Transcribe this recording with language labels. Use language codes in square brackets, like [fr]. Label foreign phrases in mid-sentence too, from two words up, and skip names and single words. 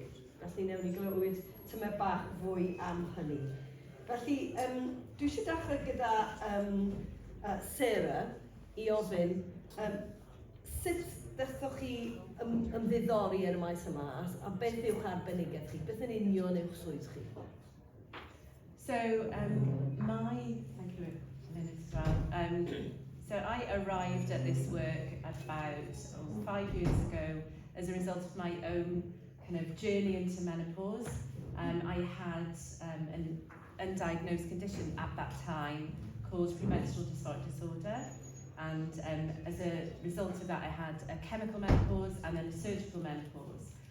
[cy] Felly newn ni glywed tymor bach fwy am hynny. Felly, dwi eisiau dechrau gyda Sarah i ofyn sut ddechrau chi ymddiddori yn y maes yma a beth yw'ch arbenigaeth chi? Beth yn union yw'ch swydd chi? [en] So, thank you, Lynn, as well. So I arrived at this work about 5 years ago as a result of my own kind of journey into menopause. I had an undiagnosed condition at that time called premenstrual dysphoric disorder, and as a result of that I had a chemical menopause and then a surgical menopause.